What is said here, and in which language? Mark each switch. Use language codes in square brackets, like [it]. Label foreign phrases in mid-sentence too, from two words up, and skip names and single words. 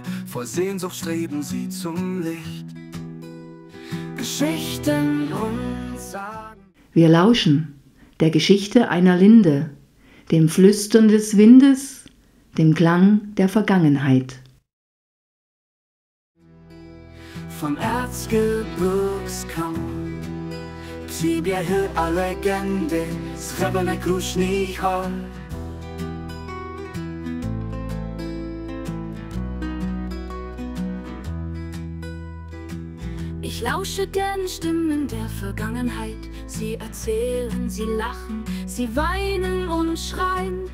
[de] Vor Sehnsucht streben sie zum Licht. Geschichten und Sagen. Wir lauschen der Geschichte einer Linde, dem Flüstern des Windes, dem Klang der Vergangenheit. Vom Erzgebirgskamm [cs] Příběhy a legendy z hřebenek rušných hor. [de] Ich lausche den Stimmen der Vergangenheit. Sie erzählen, sie lachen, sie weinen und schreien.